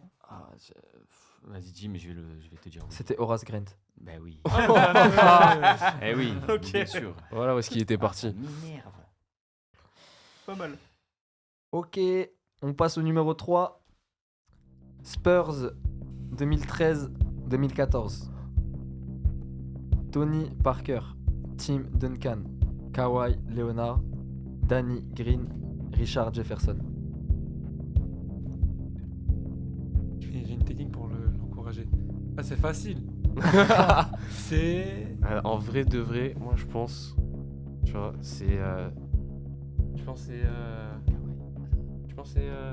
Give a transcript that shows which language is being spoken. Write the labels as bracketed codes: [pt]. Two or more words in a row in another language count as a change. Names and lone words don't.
[fr] Vas-y, dis, mais je vais te dire. Oui. c'était Horace Grant. Ben oui. Ah, Eh oui, Ok. bien sûr. Voilà où est-ce qu'il était Ah, parti. ça m'énerve. Pas mal. Ok, on passe au numéro 3. Spurs 2013-2014. Tony Parker, Tim Duncan, Kawhi Leonard, Danny Green, Richard Jefferson. J'ai une technique pour l'encourager. Ah, c'est facile. C'est. En vrai de vrai, moi je pense. Tu vois, c'est. Je pense c'est. Je pense c'est.